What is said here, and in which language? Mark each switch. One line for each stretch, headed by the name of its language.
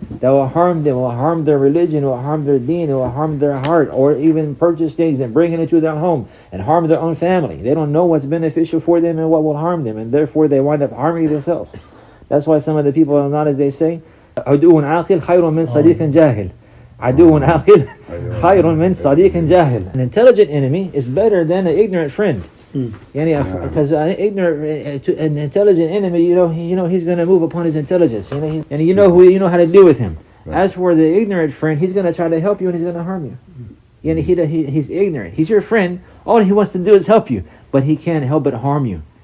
English: That will harm them, will harm their religion, will harm their deen, will harm their heart, or even purchase things and bring it into their home and harm their own family. They don't know what's beneficial for them and what will harm them, and therefore they wind up harming themselves. That's why some of the people are not, as they say, عدو عاقل خير من صديق جاهل.
Arabic: عدو عاقل خير من صديق جاهل.
English: An intelligent enemy is better than an ignorant friend. Because an intelligent enemy, he's going to move upon his intelligence. And you know how to deal with him. Right. As for the ignorant friend, he's going to try to help you and he's going to harm you. He's ignorant. He's your friend. All he wants to do is help you, but he can't help but harm you.